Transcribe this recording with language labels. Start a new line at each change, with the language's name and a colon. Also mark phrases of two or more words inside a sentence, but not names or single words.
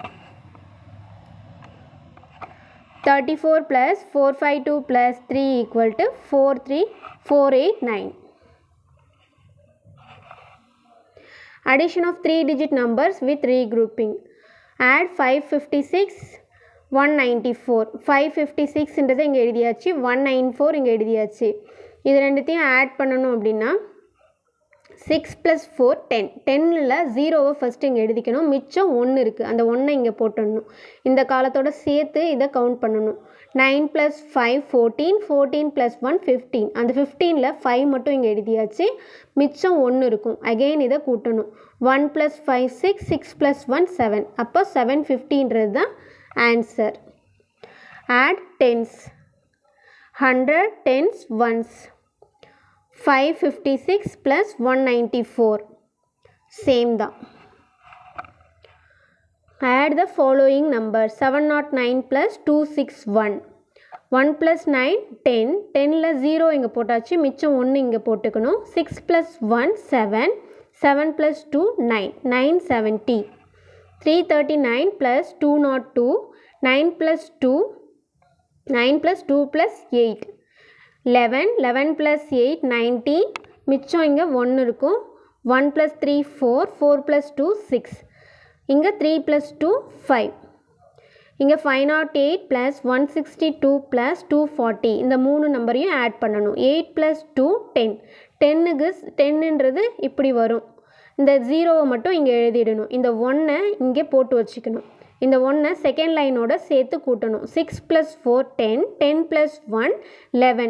English: 34 plus 452 plus 3 equal to 43489. Addition of 3-digit numbers with regrouping. Add 556 194.
Tamil: 556ன்றதை இங்கே எழுதியாச்சு. 194 இங்கே எழுதியாச்சு. இது ரெண்டுத்தையும் ஆட் பண்ணணும் அப்படின்னா
English: 6 plus 4 10.
Tamil: 10ல் 0வை ஃபஸ்ட்டு இங்கே எழுதிக்கணும். மிச்சம் 1 இருக்குது. அந்த 1ஐ இங்கே போட்டுடணும். இந்த காலத்தோட சேர்த்து இதை கவுண்ட் பண்ணணும்.
English: 9 plus 5 14, 14 plus 1 15.
Tamil: அந்த 15ல் 5 மட்டும் இங்கே எழுதியாச்சு. மிச்சம் 1 இருக்கும். அகெயின் இதை கூட்டணும்.
English: 1 plus 5 6, 6 plus 1 7.
Tamil: அப்போ 750ன்றது தான் ஆன்சர்.
English: Add tens. 100 tens ones. 556 plus 194.
Tamil: Same தான்.
English: Add the following numbers. 709 plus 261. 1 plus 9 10.
Tamil: 10ல் 0 இங்கே போட்டாச்சு. மிச்சம் 1 இங்கே போட்டுக்கணும்.
English: 6 plus 1 7. 7 plus 2 9. 970. 339 plus 202. 9 plus 2 9 plus 2 plus 8. 11, 11 plus 8 19.
Tamil: மிச்சம் இங்கே 1 இருக்கும்.
English: 1 plus 3 4, 4 plus 2 6.
Tamil: இங்கே
English: 3 plus 2 5.
Tamil: இங்கே
English: 508 plus 162 plus 240.
Tamil: இந்த 3 நம்பரையும் ஆட் பண்ணணும்.
English: 8 plus 2 10.
Tamil: 10க்கு 10ன்றது இப்படி வரும். இந்த 0வை மட்டும் இங்கே எழுதிடணும். இந்த 1ஐ இங்கே போட்டு வச்சுக்கணும். இந்த 1ஐ
English: second lineோட
Tamil: சேர்த்து கூட்டணும்.
English: 6 plus 4 10, 10 plus 1 11.